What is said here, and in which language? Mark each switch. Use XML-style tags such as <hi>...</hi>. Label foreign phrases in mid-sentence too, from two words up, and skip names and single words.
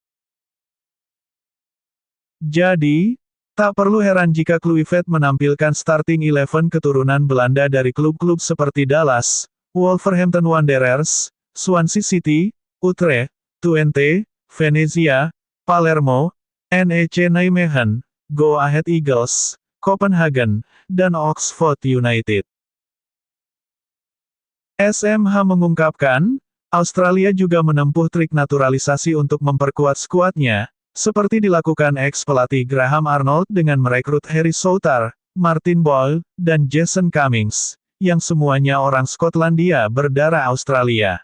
<id>Jadi, tak perlu heran jika Kluivert menampilkan starting 11 keturunan Belanda dari klub-klub seperti Dallas, Wolverhampton Wanderers, Swansea City, Utrecht, Twente, Venezia, Palermo, NEC Nijmegen, Go Ahead Eagles, Copenhagen, dan Oxford United. SMH mengungkapkan, Australia juga menempuh trik naturalisasi untuk memperkuat skuadnya, seperti dilakukan ex-pelatih Graham Arnold dengan merekrut Harry Soutar, Martin Boyle, dan Jason Cummings, yang semuanya orang Skotlandia berdarah Australia.</id>